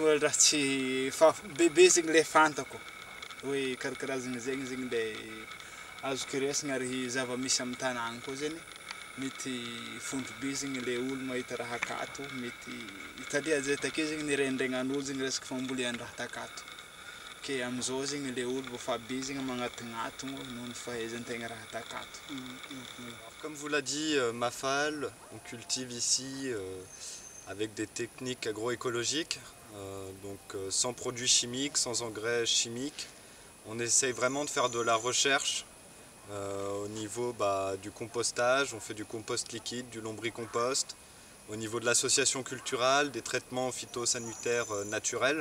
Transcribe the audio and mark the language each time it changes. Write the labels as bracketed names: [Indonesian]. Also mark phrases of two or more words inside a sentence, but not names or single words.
[Malagasy] malôha raha tsy fa bebe zegny le fantako hoe karakarazagna zegny zegny le azoko raisina ary zava-misy amin'ny tanàgna koa zegny mety fondro be zegny le olo mahita raha akato mety italia zay take zegny nirendraignan'olo zegny resaka fambolian-draha takato ke amizao zegny le olo efa be zegny magnatongatogno noho ny fahaizan-tegna raha takato. [French] Comme vous l'a dit Mafal, on cultive ici avec des techniques agroécologiques, sans produits chimiques, sans engrais chimiques. On essaye vraiment de faire de la recherche au niveau du compostage, on fait du compost liquide, du lombricompost, au niveau de l'association culturelle, des traitements phytosanitaires naturels.